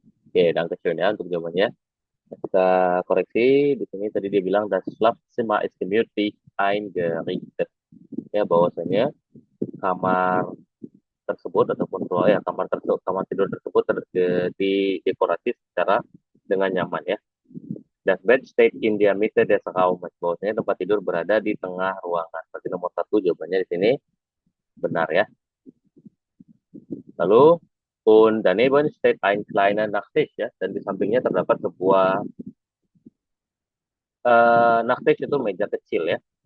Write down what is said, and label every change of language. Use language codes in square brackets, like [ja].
[id] Oke, dankeschön ya untuk jawabannya. Kita koreksi di sini tadi dia bilang [de] das Schlafzimmer ist gemütlich eingerichtet. [id] Ya, bahwasanya kamar tersebut ataupun kamar tidur tersebut didekorasi secara dengan nyaman ya. [de] Das Bett steht in der Mitte des Raumes. [id] Bahwasanya tempat tidur berada di tengah ruangan. Berarti nomor 1 jawabannya di sini benar ya. Lalu [de] und daneben steht ein kleiner Nachttisch [id] ya, dan di sampingnya terdapat sebuah Nachttisch itu meja kecil ya.